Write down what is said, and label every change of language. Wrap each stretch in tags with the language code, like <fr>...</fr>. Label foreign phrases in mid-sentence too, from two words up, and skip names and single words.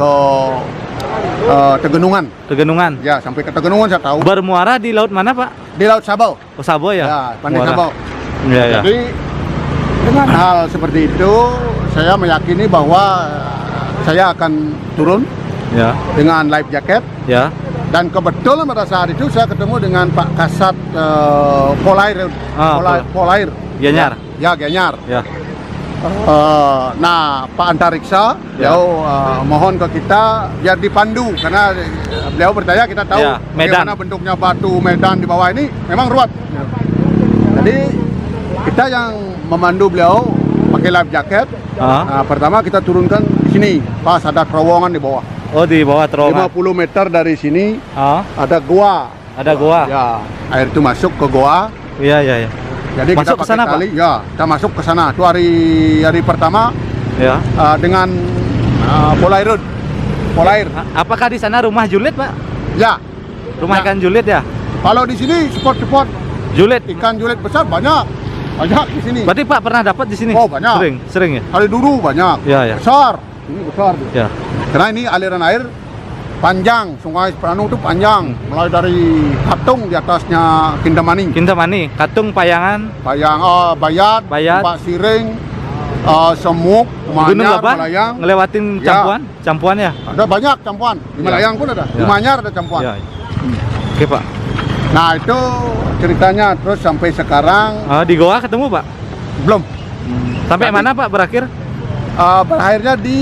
<id>ke Tegenungan. Tegenungan. Ya, sampai ke Tegenungan saya tahu. Bermuara di laut mana, Pak? Di Laut Sabau. Oh, Sabo ya. Ya, Pandai Muara. Sabau. Ya. Jadi dengan hal seperti itu saya meyakini bahwa saya akan turun Ya. dengan</id> <en>life jacket.</en> <id>Ya. Dan kebetulan pada saat itu saya ketemu dengan Pak Kasat Polair. Polair. Gianyar. Ya, Gianyar. Ya. Nah, Pak Antariksa, Ya. beliau mohon ke kita biar dipandu karena beliau percaya kita tahu Ya, medan. bagaimana bentuknya batu medan di bawah ini memang ruwet. Jadi kita yang memandu beliau pakai</id> <en>life jacket.</en> <id>Nah, pertama kita turunkan di sini, pas ada terowongan di bawah. Oh, di bawah terowongan. 50 meter dari sini Ah, ada gua. ada goa. Ya, air itu masuk ke gua. Iya. Jadi Masuk kita ke sana, pakai tali. Ya, kita masuk ke sana. Itu hari pertama Ya. dengan Polair. Apakah di sana rumah julid, Pak? Ya, Rumah Ya. ikan julid ya? kalau di sini spot-spot Julid. ikan julid besar banyak di sini. Berarti Pak pernah dapat di sini? Oh, banyak. Sering ya? Kali dulu banyak. Ya. Besar. Ini besar. Ya. Karena ini aliran air panjang, Sungai Petanu itu panjang, mulai dari Katung di atasnya Kintamani, Kintamani, Katung, Payangan, Bayat, Bayat. Pak Siring, Semuk, Gunung Manyar, Leban, Malayang. ngelewatin Ya. Campuan ya? Ada banyak campuan. Di Ya. Malayang pun ada. Di Ya. Manyar ada campuan. Ya. Oke, Pak. Nah, itu ceritanya. Terus sampai sekarang Di Goa ketemu, Pak? belum. Sampai Tapi- mana, Pak, berakhir Berakhirnya di</id>